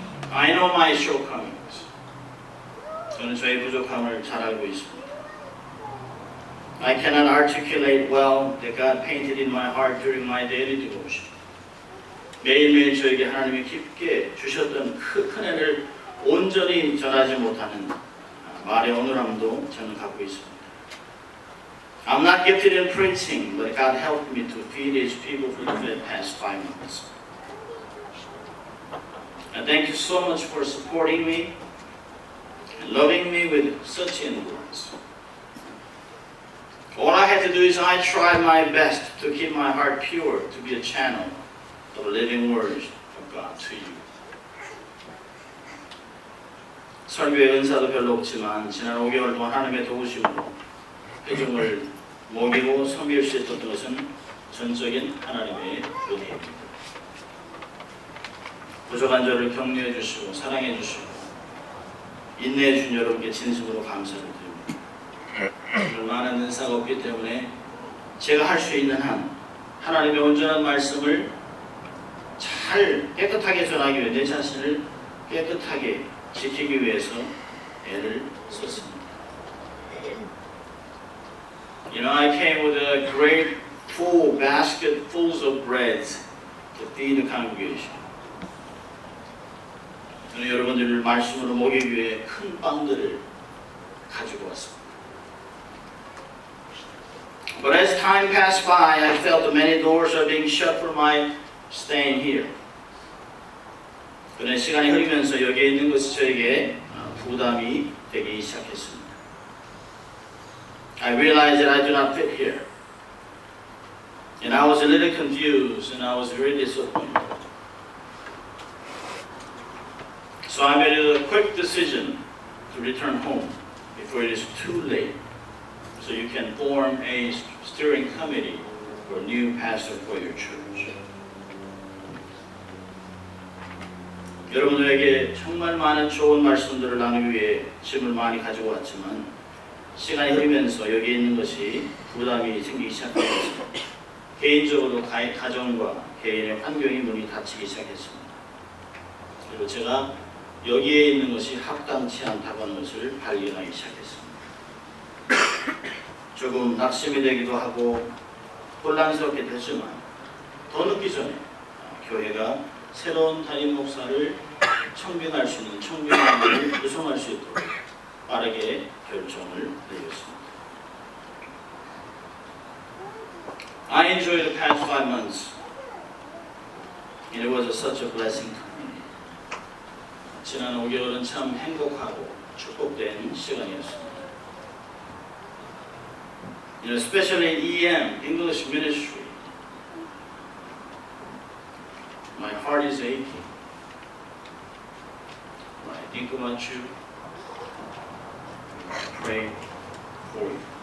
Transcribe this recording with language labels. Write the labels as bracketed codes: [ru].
[en] I know my shortcomings. [ko] 저는 저의 부족함을 잘 알고 있습니다. [en] I cannot articulate well that God painted in my heart during my daily devotion. [ko] 매일매일 저에게 하나님이 깊게 주셨던 큰 은혜를 온전히 전하지 못하는 말의 어눌함도 저는 갖고 있습니다. [en] I'm not gifted in preaching, but God helped me to feed His people for the past 5 months. And thank you so much for supporting me and loving me with such endurance. All I had to do is I tried my best to keep my heart pure, to be a channel of the living words of God to you. [ko] 설교의 은사도 별로 없지만 지난 5개월 동안 하나님의 도우심으로 회중을 먹이고 섬길 수 있었던 것은 전적인 하나님의 은혜입니다. 부족한 저를 격려해 주시고 사랑해 주시고 인내해 주신 여러분께 진심으로 감사를 드립니다. 많은 은사가 없기 때문에 제가 할 수 있는 한 하나님의 온전한 말씀을 잘 깨끗하게 전하기 위해 내 자신을 깨끗하게 지키기 위해서 애를 썼습니다. [en] You know, I came with a great full basket full of breads to feed the congregation. [ko] 저는 여러분들을 말씀으로 먹이기 위해 큰 빵들을 가지고 왔습니다. [en] But as time passed by, I felt that many doors are being shut for my staying here. [ko] 그런데 시간이 흐르면서 여기에 있는 것이 저에게 부담이 되기 시작했습니다. [en] I realized that I do not fit here. And I was a little confused and I was very disappointed. So I made a quick decision to return home before it is too late. So you can form a steering committee for a new pastor for your church. [ko] 여러분들에게 정말 많은 좋은 말씀들을 나누기 위해 짐을 많이 가지고 왔지만 시간이 흐르면서 여기 있는 것이 부담이 생기기 시작하면서 개인적으로 가정과 개인의 환경의 문이 닫히기 시작했습니다. 그리고 제가 여기에 있는 것이 합당치 않다고 하는 것을 발견하기 시작했습니다. 조금 낙심이 되기도 하고 혼란스럽게 됐지만 더 늦기 전에 교회가 새로운 담임 목사를 청빙할 수 있는 청빙을 구성할 수 있도록 빠르게 결정을 내렸습니다. [en] I enjoyed the past 5 months and it was such a blessing to me. [ko] 지난 5개월은 참 행복하고 축복된 시간이었습니다. [en] You know, especially EM, English ministry. My heart is aching. When I think about you, I pray for you.